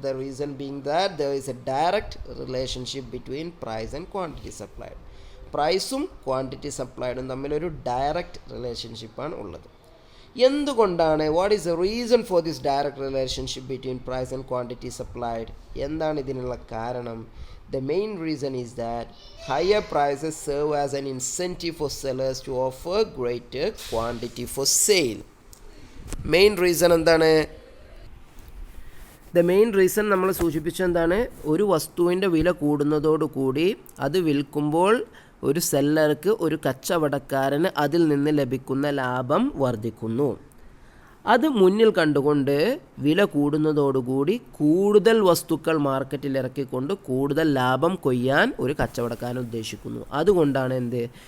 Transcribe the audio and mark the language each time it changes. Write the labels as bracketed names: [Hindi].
[English] The reason being that there is a direct relationship between price and quantity supplied. [Malayalam] പ്രൈസും quantity സപ്ലൈഡും തമ്മിലൊരു direct റിലേഷൻഷിപ്പാണ് ഉള്ളത്. എന്തുകൊണ്ടാണ്? [English] What is the reason for this direct relationship between price and quantity supplied? [Malayalam] എന്താണ് ഇതിനുള്ള കാരണം? [English] The main reason is that higher prices serve as an incentive for sellers to offer greater quantity for sale. Main reason എന്താണ്? The main reason [Malayalam] നമ്മൾ സൂചിപ്പിച്ചെന്താണ്? ഒരു വസ്തുവിൻ്റെ വില കൂടുന്നതോടുകൂടി അത് വിൽക്കുമ്പോൾ ഒരു സെല്ലർക്ക്, ഒരു കച്ചവടക്കാരന് അതിൽ നിന്ന് ലഭിക്കുന്ന ലാഭം വർദ്ധിക്കുന്നു. അത് മുന്നിൽ കണ്ടുകൊണ്ട് വില കൂടുന്നതോടുകൂടി കൂടുതൽ വസ്തുക്കൾ മാർക്കറ്റിൽ ഇറക്കിക്കൊണ്ട് കൂടുതൽ ലാഭം കൊയ്യാൻ ഒരു കച്ചവടക്കാരൻ ഉദ്ദേശിക്കുന്നു. അതുകൊണ്ടാണ് എന്ത്?